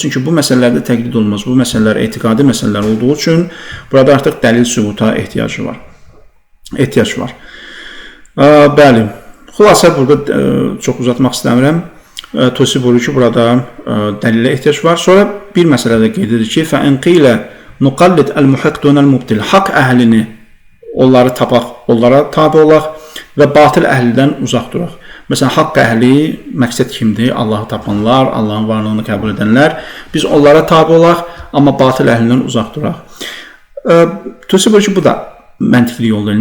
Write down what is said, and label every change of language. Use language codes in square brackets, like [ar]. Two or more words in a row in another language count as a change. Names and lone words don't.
[az] Çünki bu məsələlərdə təqlid olmaz. Bu məsələlər etiqadi məsələlər olduğu üçün burada artıq dəlil sübuta ehtiyac var. Bəli. Xülasə burada çox uzatmaq istəmirəm. Tusi buyurur ki, burada dəlilə ehtiyac var. Sonra bir məsələ də qeyd edir ki, [ar] فَاِنْ قِيلَ نُقَلِّدْ الْمُحِقْ دُونَ الْمُبْتِلِ [az] Haqq əhlini onları tapaq, onlara tabi olaq və batil əhlidən uzaq duraq. Məsələn, haqq əhli məqsəd kimdir? Allahı tapanlar, Allahın varlığını qəbul edənlər. Biz onlara tabi olaq, amma batil əhlindən uzaq duraq. Tusi buyurur ki, bu da məntiqli yoldur.